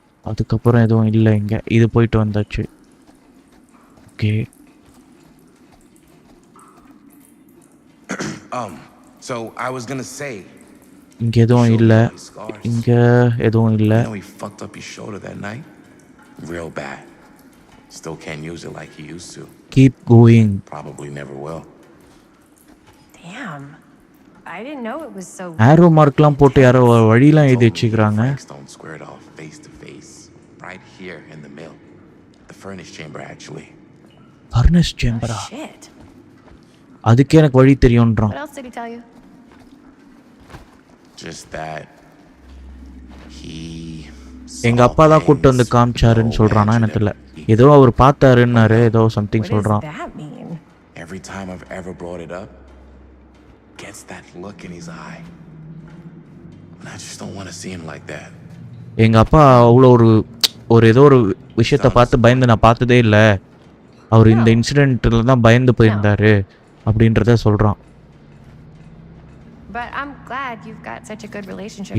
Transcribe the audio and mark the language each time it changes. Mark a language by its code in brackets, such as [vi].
[ta] அதுக்கப்புறம் எதுவும் இல்லை இங்கே, இது போயிட்டு வந்தாச்சு. Okay. [en] So I was gonna say, [ta] இங்கே எதுவும் இல்லை, இங்கே எதுவும் இல்லை. [en] he fucked up his shoulder that night. Real bad. Still can't use it like he used to. Keep going. Probably never will. Damn. I didn't know it was so. [ta] ஆரோ மார்க்லாம் போட்டு யாரோ வழியெல்லாம் எழுதி [en] Told me [ta] வச்சுக்கிறாங்க. [en] Frank Stone squared off face to face, right here in the mill. The furnace chamber, actually. [ta] Furnace சேம்பரா? [en] Shit. [ta] அதுக்கே எனக்கு வழி தெரியும்ன்றான். [en] What else did he tell you? Just that he. [ta] எங்க அப்பா தான் கூப்பிட்டு வந்து காமிச்சாருன்னு சொல்றானா எனக்கு தெரியல. ஏதோ அவர் பார்த்தாருன்னாரு, ஏதோ சம்திங் [en] What does [ta] சொல்றான். [en] that mean? Every time I've ever brought it up, gets that look in his eye. And I just don't want to see him like that. [ta] எங்க அப்பா அவ்வளோ ஒரு ஏதோ ஒரு விஷயத்த பார்த்து பயந்து நான் பார்த்ததே இல்லை. அவர் இந்த இன்சிடென்ட்ல தான் பயந்து போயிருந்தாரு அப்படின்றத சொல்றான். [en] But I'm glad you've got such a good relationship.